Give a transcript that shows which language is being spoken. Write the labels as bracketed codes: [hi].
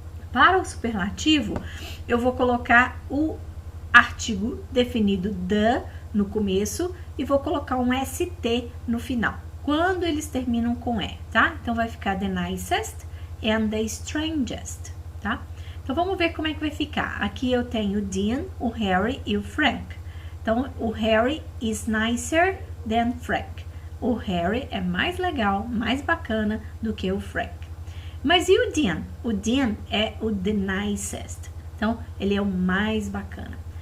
[pt] Para o superlativo, eu vou colocar o artigo definido the no começo e vou colocar um ST no final, quando eles terminam com E, tá? Então vai ficar [en] the nicest and the strangest, [pt] tá? Então vamos ver como é que vai ficar. Aqui eu tenho o Dean, o Harry e o Frank. Então o [en] Harry is nicer than Frank. [pt] O Harry é mais legal, mais bacana do que o Frank. Mas e o Dean? O Dean é o [en] the nicest. [pt] Então, ele é o mais bacana.